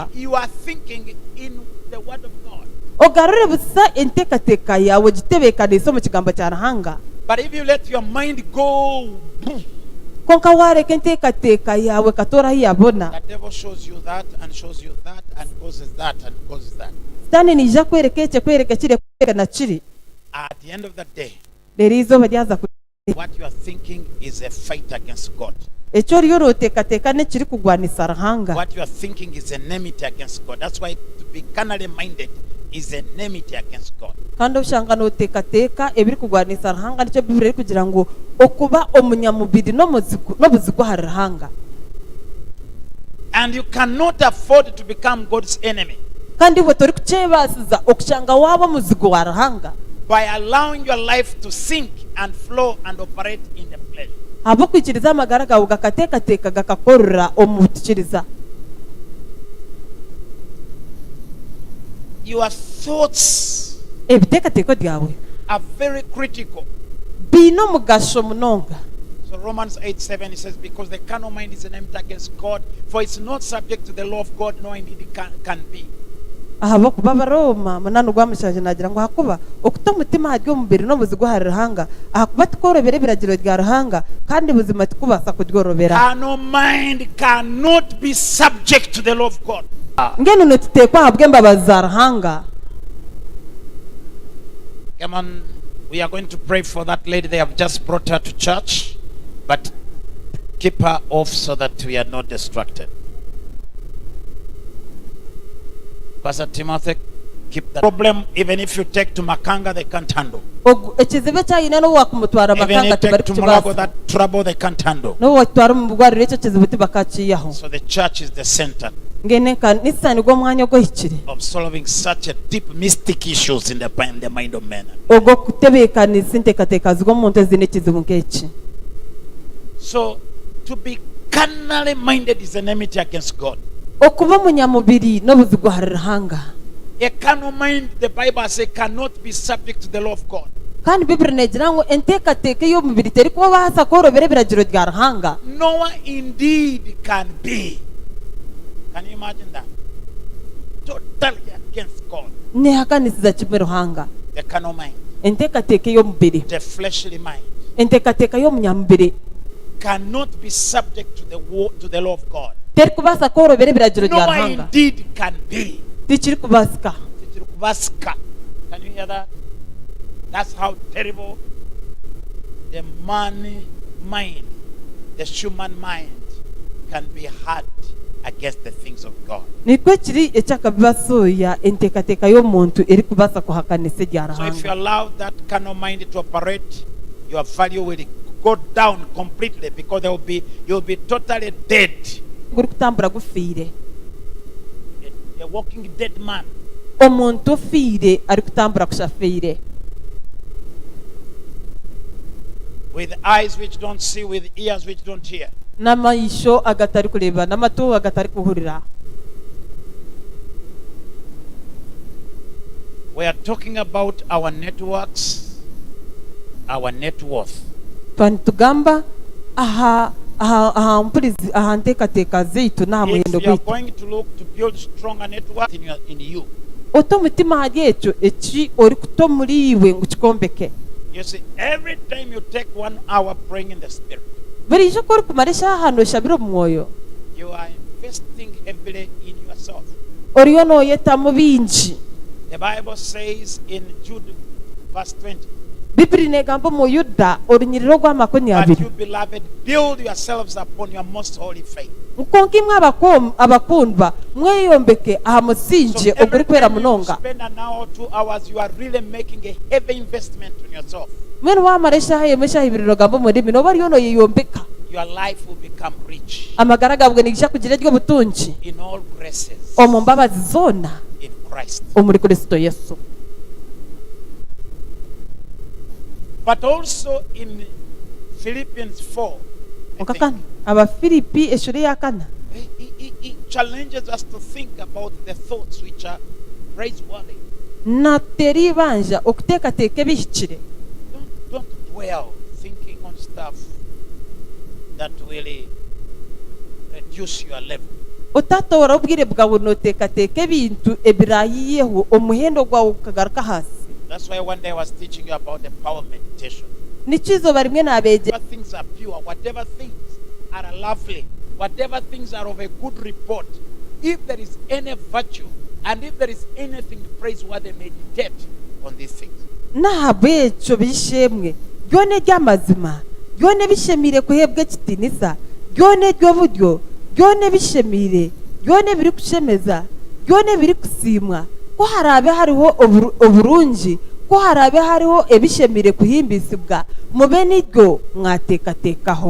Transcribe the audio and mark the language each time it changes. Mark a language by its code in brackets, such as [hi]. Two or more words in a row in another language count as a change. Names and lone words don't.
[en] Aligning your thinking in the word of God. [nyn] ogarure busa enteekateeka yawe gitebeekaniise omu kigambo kya ruhanga [en] But if you let your mind go, [nyn] konka waareka enteekateeka yawe katoora ahi yabona [en] the devil shows you that and shows you that and causes that and causes that. [nyn] sitaani niija kwereka eki kwereka kiri kwereka na kiri [en] At the end of the day, [nyn] reero izooba ryaza ku [en] what you are thinking is a fight against God. [nyn] eki oriyo rooteekateeka nekiri kugwanisa ruhanga [en] What you are thinking is enmity against God. That's why to be carnally minded is enmity against God. [nyn] kandi oshanga nooteekateeka ebiri kugwanisa ruhanga nicyo bibiri eri kugira ngu okuba omunyamubiri n'obuzigu aha ruhanga [en] And you cannot afford to become God's enemy [nyn] kandi bwe tori kukyebaasiza okushanga waaba omuzigu wa ruhanga [en] by allowing your life to sink and flow and operate in the flesh. [nyn] habw'okwikiriza amagara gawe gakateekateeka gakakorera omu butukiriza [en] Your thoughts [nyn] ebiteekateeko byawe [en] are very critical. [nyn] biine omugasho munonga [en] So Romans 8:7 it says, because the carnal mind is enmity against God, for it's not subject to the law of God, nor indeed it can be. [nyn] ahabw'okuba abarooma munana ogw'amushanju nagira ngu hakuba okuta omutima hari omubiri n'obuzigu aha ruhanga ahakuba tukorobera ebiragiro rya ruhanga kandi buzima tukubaasa kuryorobera [en] Carnal mind cannot be subject to the law of God. [nyn] ngenu nituteekwa ahabw'embabazi za ruhanga [en] Come on, we are going to pray for that lady. They have just brought her to church, but keep her off so that we are not distracted. Pastor Timothy, keep that problem. Even if you take to Makanga, they can't handle. [nyn] ekizibu kyayina n'obu wakumutwara [en] Even if makanga you [nyn] tibari [en] take to Mulago, [nyn] kukibaasa [en] that trouble they can't handle. [nyn] n'obu watwara mu bugwariro ekyo kizibu tibakakiiyaho [en] So the church is the center [nyn] ngene ekanisa nigwo omwanya ogw'ohikire [en] of solving such a deep mystic issues in the mind of men. [nyn] ogw'okutebeekaniisa enteekateeka z'omuntu eziine ekizibu nk'eki [en] So to be carnally minded is enmity against God. [nyn] okuba omunyamubiri n'obuzigu aha ruhanga [en] A carnal mind, the Bible says, cannot be subject to the law of God. [nyn] kandi bibiri negira ngu enteekateeka y'omubiri terikuba baasa kworobera ebiragiro rya ruhanga. [en] Noah indeed can be. Can you imagine that? Totally against God. [nyn] Neehakanisiza kimwe ruhanga. [en] The carnal mind, [nyn] Enteekateeka y'omubiri, [en] the fleshly mind, [nyn] enteekateeka y'omunyamubiri [en] cannot be subject to the law of God. [nyn] terikubaasa kworobera ebiragiro rya [en] Noah [nyn] ruhanga. [en] indeed can be. [nyn] Tikirikubaasika. [en] Can you hear that? That's how terrible the man mind, the human mind, can be hard against the things of God. [nyn] Nikwe kiri ekyakabibasooya enteekateeka y'omuntu erikubaasa kuhakanisa erya [en] So if you [nyn] ruhanga. [en] allow that carnal mind to operate, your value will go down completely because you'll be totally dead. [nyn] Guri kutambura gufiire. [en] A walking dead man. [nyn] Omuntu ofiire ari kutambura kushafiire. [en] With eyes which don't see, with ears which don't hear. [nyn] N'amaisho agatari kureba, n'amatu agatari kuhurira. [en] We are talking about our networks, our net worth. [nyn] Tugamba aha mpurizi aha nteekateeka zaitu n'aha muhendo [en] If you are [nyn] gwaitu. [en] going to look to build stronger network in you, [nyn] Oto omutima hari ekyo eki ori kuta omuri iwe ngu kikombeke. [en] you see, every time you take 1 hour praying in the Spirit, [nyn] Burijo ko ori kumara eshaaha nooshabira omu mwoyo, [en] you are investing heavily in yourself. [nyn] oriyo nooyetamu bingi. [en] The Bible says in Jude verse 20, [nyn] Bibiri negamba omu Yuda orunyiriri rw'amakumi [en] but [nyn] abiri. [en] you beloved, build yourselves upon your most holy faith. [nyn] Nkonka imwe abakundwa mweyombeke aha musingi oguri [en] every [nyn] kwera [en] time you [nyn] munonga. [en] spend an hour or 2 hours, you are really making a heavy investment in yourself. [nyn] Mwenu wamara eshaaha emwe eshaaha ibiri nogamba omu rurimi noba oriyo nooyeyombeka. [en] Your life will become rich [nyn] Amagara gabwe nigisha kugira ery'obutungi [en] in all graces [nyn] omu mbabazi zoona [en] in Christ. [nyn] omuri Kristo Yesu. [en] But also in Philippians 4, I [nyn] Nka [en] think, [nyn] kana Abafilipi eshuri ya kana [en] he challenges us to think about the thoughts which are praiseworthy. [nyn] natera ibanja okuteekateeka ebihikire. [en] Don't dwell thinking on stuff that will reduce your level. [nyn] Otatoora obwire bwawe nooteekateeka ebintu ebirayiyeho omuhendo gwawe gukagaruka hasi. [en] That's why one day I was teaching you about the power of meditation. [nyn] Nikyo izooba rimwe nabeegye [en] Whatever things are pure, whatever things are lovely, whatever things are of a good report, if there is any virtue and if there is anything praiseworthy, meditate on these things. [nyn] nahabwekyo bishemwe byona eby'amazima byona ebishemire kuheebwa ekitiinisa byona eby'oburyo byona ebishemire byona ebiri kushemeza byona ebiri kusiimwa ko harabe hariho oburungi ko harabe hariho ebishemire kuhimbisibwa mube niryo mwateekateekaho.